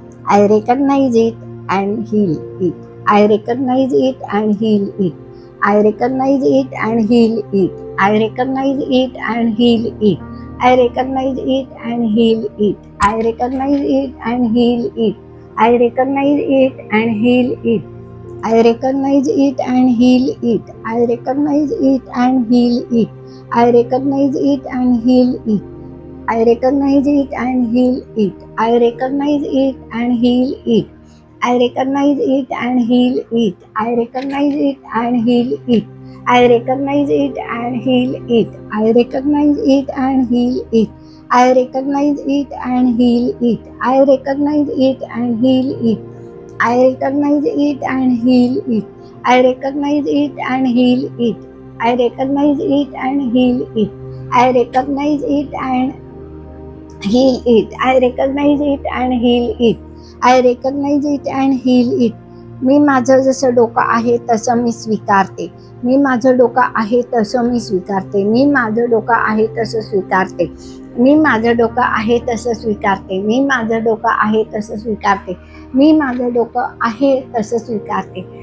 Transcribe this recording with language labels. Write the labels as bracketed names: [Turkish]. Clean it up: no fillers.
[English] I recognize it and heal it. I recognize it and heal it. I recognize it and heal it. I recognize it and heal it. I recognize it and heal it. I recognize it and heal it. I recognize it and heal it. I recognize it and heal it. I recognize it and heal it. I recognize it and heal it. I recognize it and heal it. I recognize it and heal it. I recognize it and heal it. I recognize it and heal it. I recognize it and heal it. I recognize it and heal it. I recognize it and heal it. I recognize it and heal it. I recognize it and heal it. I recognize it and heal it. I recognize it and heal it. I recognize it and heal it. I recognize it and heal it. I recognize it and heal it. [Marathi] मी माझं जसं डोकं आहे तसं मी स्वीकारते. मी माझं डोकं आहे तसं मी स्वीकारते. मी माझं डोकं आहे तसं स्वीकारते. मी माझं डोकं आहे तसं स्वीकारते. मी माझं डोकं आहे तसं स्वीकारते. मी माझं डोकं आहे तसं स्वीकारते.